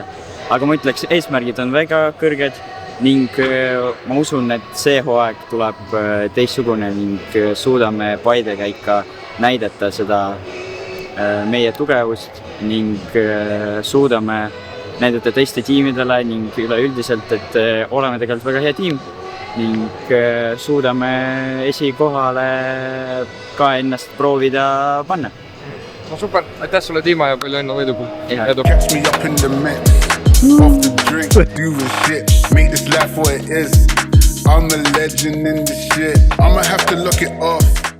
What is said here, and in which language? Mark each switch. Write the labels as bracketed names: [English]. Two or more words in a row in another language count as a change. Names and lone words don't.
[Estonian] Aga ma ütleks, eesmärgid on väga kõrged ning ma usun, et see hooaeg tuleb teistsugune ning suudame Paidega ikka näidata seda meie tugevust ning suudame näidata teiste tiimidele ning üleüldiselt, et oleme tegelikult väga hea tiim ning suudame esikohale ka ennast proovida panna. No super, aitäh sulle Tiima ja palju õnne võidu. [English] Catch me up in the mix, off the drink, doing shit, make this life what it is. I'm a legend in this shit, I'ma have to look it off.